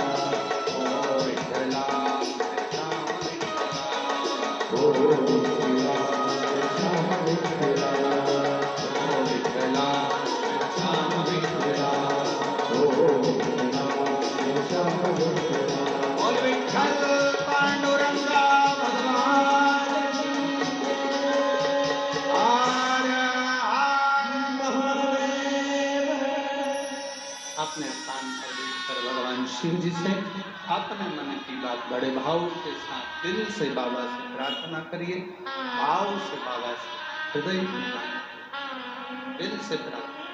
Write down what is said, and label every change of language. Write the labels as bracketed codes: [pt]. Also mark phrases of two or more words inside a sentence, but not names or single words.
[hi] ओ विठला, मेरा श्याम विठला, ओ विठला, मेरा श्याम विठला, ओ विठला, मेरा श्याम विठला, ओ विठला, मेरा श्याम विठला, बोल विठ्ठल पांडुरंगा भगवान की हर हर महादेव। अपने स्थान पर भगवान शिव जी से अपने मन की बात बड़े भाव के साथ दिल से बाबा से प्रार्थना करिए, भाव से बाबा से, हृदय की बात, दिल से प्रार्थना।